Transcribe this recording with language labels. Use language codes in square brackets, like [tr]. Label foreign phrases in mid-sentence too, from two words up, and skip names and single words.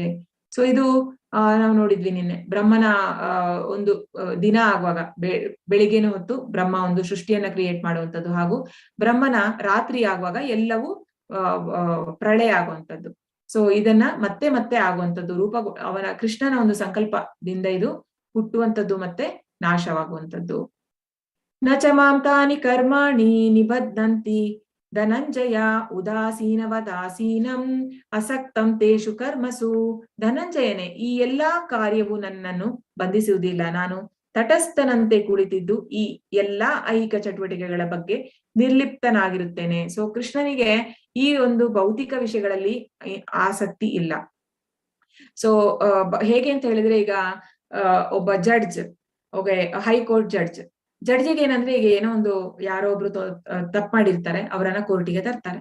[kn] ಸೊ ಇದು ನಾವು ನೋಡಿದ್ವಿ ನಿನ್ನೆ, ಬ್ರಹ್ಮನ ಒಂದು ದಿನ ಆಗುವಾಗ ಬೆಳಿಗ್ಗೆನ ಹೊತ್ತು ಬ್ರಹ್ಮ ಒಂದು ಸೃಷ್ಟಿಯನ್ನ ಕ್ರಿಯೇಟ್ ಮಾಡುವಂಥದ್ದು, ಹಾಗೂ ಬ್ರಹ್ಮನ ರಾತ್ರಿ ಆಗುವಾಗ ಎಲ್ಲವೂ ಪ್ರಳಯ ಆಗುವಂಥದ್ದು. ಸೊ ಇದನ್ನ ಮತ್ತೆ ಮತ್ತೆ ಆಗುವಂಥದ್ದು, ಅವನ ಕೃಷ್ಣನ ಒಂದು ಸಂಕಲ್ಪದಿಂದ ಇದು ಹುಟ್ಟುವಂಥದ್ದು ಮತ್ತೆ ನಾಶವಾಗುವಂಥದ್ದು. [sa] ನ ಚ ಮಾಂ ತಾನಿ ಕರ್ಮಾಣಿ ನಿಬಧ್ನಂತಿ ಧನಂಜಯ ಉದಾಸೀನವದಾಸೀನಂ ಅಸಕ್ತಂ ತೇಷು ಕರ್ಮಸು. [kn] ಧನಂಜಯನೇ, ಈ ಎಲ್ಲಾ ಕಾರ್ಯವು ನನ್ನನ್ನು ಬಂಧಿಸುವುದಿಲ್ಲ. ನಾನು ತಟಸ್ಥನಂತೆ ಕುಳಿತಿದ್ದು ಈ ಎಲ್ಲಾ ಐಹಿಕ ಚಟುವಟಿಕೆಗಳ ಬಗ್ಗೆ ನಿರ್ಲಿಪ್ತನಾಗಿರುತ್ತೇನೆ. ಸೊ ಕೃಷ್ಣನಿಗೆ ಈ ಒಂದು ಭೌತಿಕ ವಿಷಯಗಳಲ್ಲಿ ಆಸಕ್ತಿ ಇಲ್ಲ. ಸೊ ಹೇಗೆ ಅಂತ ಹೇಳಿದ್ರೆ, ಈಗ ಒಬ್ಬ ಜಡ್ಜ್, ಹೈಕೋರ್ಟ್ ಜಡ್ಜಿಗೆ ಏನಂದ್ರೆ, ಈಗ ಏನೋ ಒಂದು ಯಾರೋ ಒಬ್ರು ತಪ್ಪು ಮಾಡಿರ್ತಾರೆ, ಅವರನ್ನ ಕೋರ್ಟಿಗೆ ತರ್ತಾರೆ.